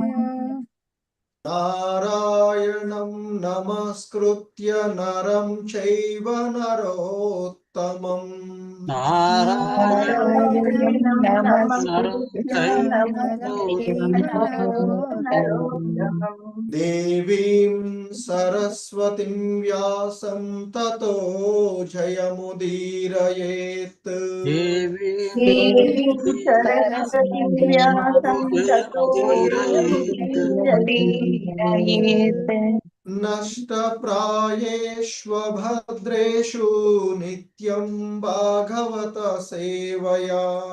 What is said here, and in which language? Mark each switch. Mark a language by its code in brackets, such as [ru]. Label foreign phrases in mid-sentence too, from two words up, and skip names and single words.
[sa] నారాయణం నమస్కృత్య నరం చైవ నరోత్తమం. నారాయణం నమస్కృత్య దేవీం సరస్వతిం వ్యాసం తతో జయముదీరయేత్. నష్టప్రాయేష్వభద్రేషు నిత్యం భాగవత సేవయా.